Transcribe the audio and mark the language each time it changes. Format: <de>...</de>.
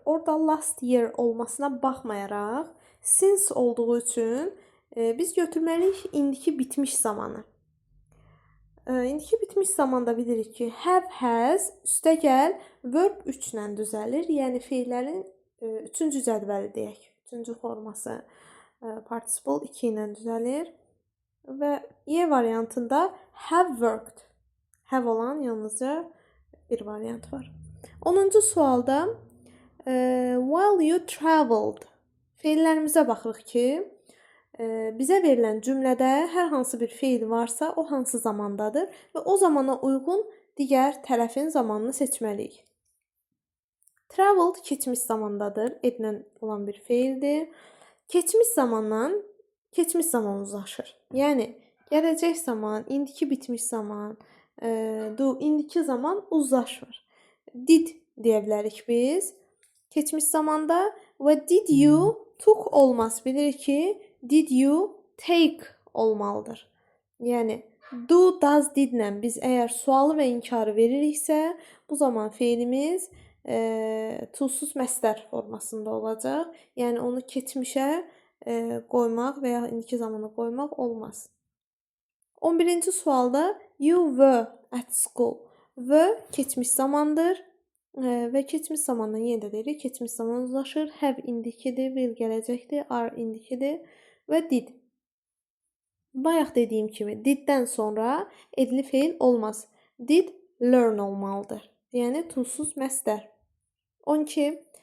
<az>Orada last year olmasına baxmayaraq since olduğu üçün biz götürməliyik indiki bitmiş zamanı. İndiki bitmiş zamanda bilirik ki, have, has, üstəgəl verb 3 ilə düzəlir. Yəni feillərin 3-cü cədvəli deyək. 3-cü forması participle 2 ilə düzəlir. Və Y variantında have worked. Have olan yalnızca bir variant var. 10-cu sualda</az> <en>while you traveled</en> <az>feillərimizə baxırıq ki, bizə verilən cümlədə hər hansı bir feil varsa, o hansı zamandadır və o zamana uyğun digər tərəfin zamanını seçməliyik. Traveled keçmiş zamandadır, edilən olan bir feildir. Keçmiş zamandan keçmiş zaman uzlaşır. Yəni gələcək zaman, indiki bitmiş zaman, indiki zaman uzlaşmır. Did deyə bilərik biz. Keçmiş zamanda və</az> <en>did you took</en> <az>olmaz. Bilirik ki,</az> <en>did you take</en> <az>olmalıdır. Yəni do, does, didlə biz əgər sualı və inkarı veririksə, bu zaman feilimiz to-suz məsdər formasında olacaq. Yəni onu keçmişə qoymaq və ya indiki zamana qoymaq olmaz. 11-ci sualda</az> <en>you were at school.</en> <az>Were keçmiş zamandır və keçmiş zamandan yenə də deyirik, keçmiş zaman uzlaşır. Have indikidir, will gələcəkdir, are indikidir və did. Bayaq dediyim kimi diddən sonra edili feil olmaz.</az> <en>Did learn</en> <az>olmalıdır. Yəni to-suz məsdər. 12.</az>